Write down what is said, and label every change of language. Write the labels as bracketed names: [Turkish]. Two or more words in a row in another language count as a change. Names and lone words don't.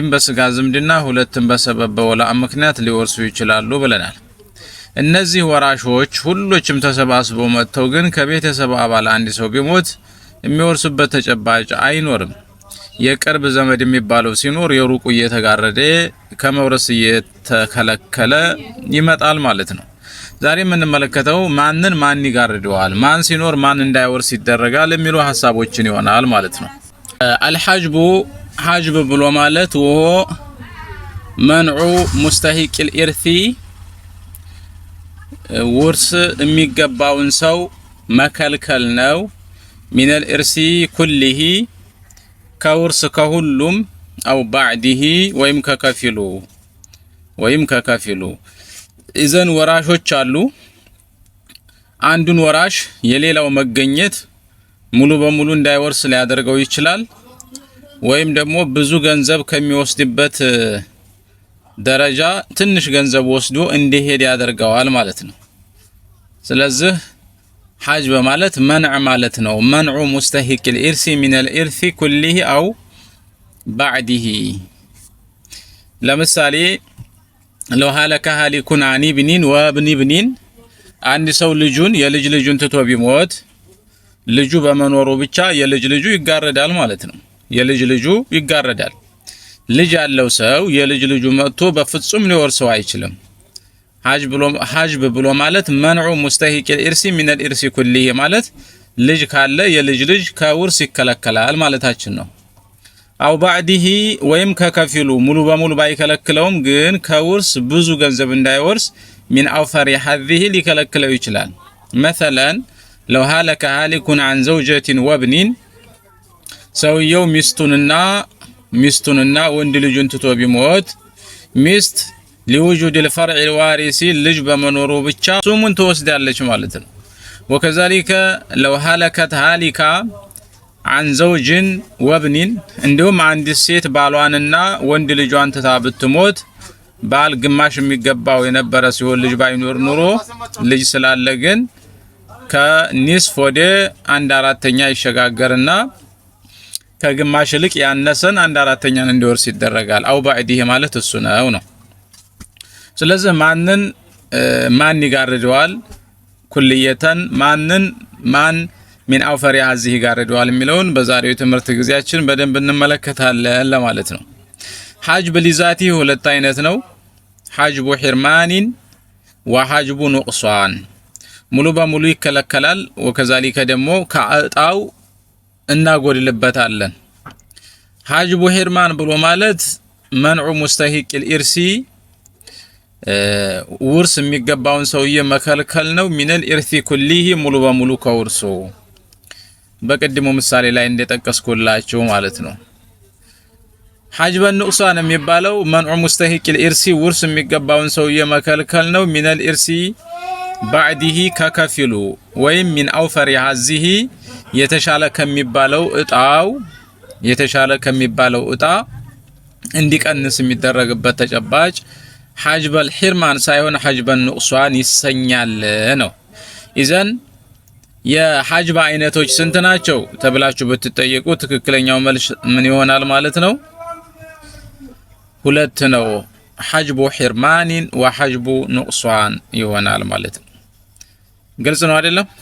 [Amharic] በስጋ ዝምድና ሁለትም በሰበብ በወላእ ምክንያት ሊወርሱ ይችላሉ ብለናል እነዚህ ወራሾች ሁሉችም ተሰባስበው መጥተው ግን ከቤተሰብ አባል አንድ ሰው ቢሞት የሚወርሱበት ተጨባጭ አይኖርም የቅርብ ዘመድ የሚባለው ሲኖር የሩቁ እየተጋረደ ከመውረስ እየተከለከለ ይመጣል ማለት ነው ዛሬ የምንመለከተው ማን ይጋርደዋል ማን ሲኖር ማን እንዳይወርስ ይደረጋል የሚሉ ሐሳቦችን ይሆናል ማለት ነው [Arabic] حاجب [Amharic] ብሎ ማለት [Arabic] وهو منع مستحق الإرث [Amharic] ውርስ የሚገባውን ሰው መከልከል ነው [Arabic] من الإرث كله [Amharic] ከውርስ ከሁሉም [Arabic] أو بعده [Amharic] ወይም ከከፊሉ إذن ወራሾች አሉ አንዱን ወራሽ የሌላው መገኘት ሙሉ በሙሉ እንዳይወርስ ሊያደርገው ይችላል ወይም ደግሞ ብዙ ገንዘብ ከሚወስድበት ደረጃ ትንሽ ገንዘብ ወስዶ እንዲሄድ ያደርገዋል ማለት ነው ስለዚህ حاجب ማለት منع ማለት ነው [Arabic] منع مستحق الإرث من الإرث كله أو بعده [Amharic] ለምሳሌ [Arabic] لو هلك هالك عن ابن وابن ابن [Amharic] አንድ ሰው የልጁን ትቶ ቢሞት ልጁ በመኖሩ ብቻ የልጁ ይጋረዳል ማለት ነው የልጁ ይጋረዳል ልጅ ያለው ሰው የልጁ መጥቶ በፍጹም ሊወርሰው አይችልም حاجب ብሎ ማለት [Arabic] منع مستحق الإرث من الإرث كله [Amharic] ማለት ልጅ ካለ የልጅ ከውርስ ይከለከላል ማለታችን ነው [Arabic] أو بعده [Amharic] ወይም ከከፊሉ ሙሉ በሙሉ ባይከለክለውም ግን ከውርስ ብዙ ገንዘብ እንዳይወርስ [Arabic] من أوفر هذه [Amharic] ሊከለክለው ይችላል [Arabic] مثلا لو هلك هالك عن زوجة وابن [Amharic] ሰውየው ሚስቱንና ወንድ ልጁን ትቶ ቢሞት ሚስት [Arabic] لوجود الفرع الوارث [Amharic] ልጅ በመኖሩ ብቻ ሱሙን ትወስዳለች ማለት ነው [Arabic] وكذلك لو هلكت هالكا عن زوج وابن [Amharic] እንደውም አንድ ሴት ባሏንና ወንድ ልጇን ትታ ብትሞት ባል ግማሽ የሚገባው የነበረ ሲሆን ልጅ ባይኖር ኑሮ ልጅ ስላለ ግን ከኒስፍ ወደ 1/4ኛ ይሸጋገርና ከግማሽ ልቅ ያነሰን 1/4ኛን እንዲወርስ ይደረጋል [Arabic] أو بعده [Amharic] ማለት እሱ ነው ስለዚህ ማን ይጋርደዋል ኩልየተን ማን [Arabic] من أوفر هذه [Amharic] ይጋርደዋል የሚለውን በዛሬው ትምህርት ግዚያችን በደንብ እንመለከታለን ለማለት ነው [Arabic] حاجب لذاته [Amharic] ሁለት አይነት ነው [Arabic] حاجب حرمان وحاجب نقصان [Amharic] ሙሉ በሙሉ ይከለከላል وكذلك ደግሞ ከአጣው እናጎድልበታለን [Arabic] حاجب حرمان [Amharic] ብሎ ማለት [Arabic] منع مستحق الإرث [Amharic] ውርስ የሚገባውን ሰውዬ መከልከል ነው [Arabic] من الإرث كله [Amharic] ሙሉ በሙሉ ከውርሱ በቀድሞ ምሳሌ ላይ እንደጠቀስኩላችሁ ማለት ነው [Arabic] حاجب النقصان [Amharic] የሚባለው [Arabic] منع مستحق الإرث [Amharic] ውርስ የሚገባውን ሰውዬ መከልከል ነው [Arabic] من الإرث بعده [Amharic] ከከፊሉ ወይም [Arabic] من أوفر هذه [Amharic] የተሻለ ከሚባለው እጣ እንዲቀንስ የሚደረግበት ተጨባጭ [Arabic] حاجب الحرمان [Amharic] ሳይሆን [Arabic] حاجب النقصان [Amharic] ይሰኛል ነው إذن የሐጅብ አይነቶች ስንት ናቸው ተብላችሁ ብትጠየቁ ትክክለኛው መልስ ምን ይሆናል ማለት ነው? ሁለት ነው። [Arabic] حجب حرمان وحجب نقصان [Amharic] ይሆናል ማለት ነው። ግልጽ ነው አይደለም?